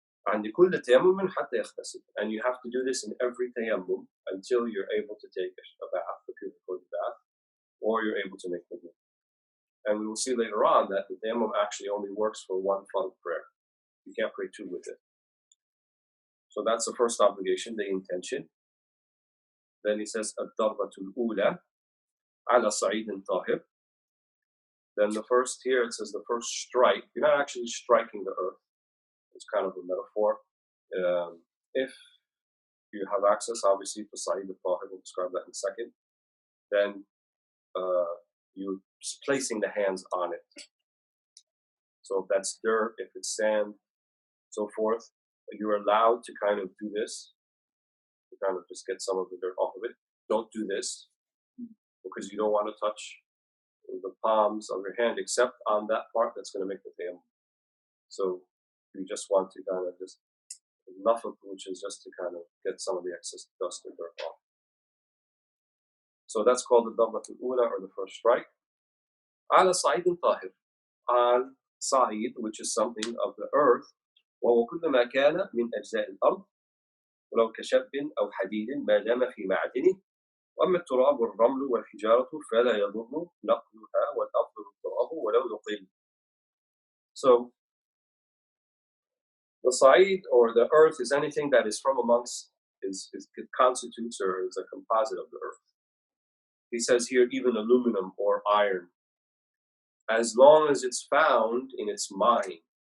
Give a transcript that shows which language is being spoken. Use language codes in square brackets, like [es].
[en] And you have to do this in every tayammum until you're able to take a bath, a purified bath, or you're able to make wudu. And we will see later on that the tayammum actually only works for one fard prayer. You can't pray 2 with it. So that's the first obligation, the intention. Then he says, [ar] الضربة الأولى على صعيد طاهر. [en] Then the first here, it says the first strike. You're not actually striking the earth. It's kind of a metaphor. If you have access, obviously, to Sa'id al-Tahir, we'll describe that in a second, then you're placing the hands on it. So if that's dirt, if it's sand, so forth, you're allowed to kind of do this, to kind of just get some of the dirt off of it. Don't do this, because you don't want to touch the palms of your hand except on that part that's going to make the tayammum. So you just want to kind of just enough of which is just to kind of get some of the excess dust or dirt off. So that's called the Darbat al-Ula, or the first strike. [ar] Ala Sa'id al-Tahir, [en] on Sa'id, which is something of the earth, [ar] وهو كل ما كان من أجزاء الأرض ولو كشب أو حديد ما دام في معدنه وأما التراب والرمل والحجارة فلا يضر نقلها والأفضل التراب ولو نقل. [en] So the Sa'id, or the earth, is anything that is from amongst, it constitutes or is a composite of the earth. He says here even aluminum or iron, as long as it's found in its mine.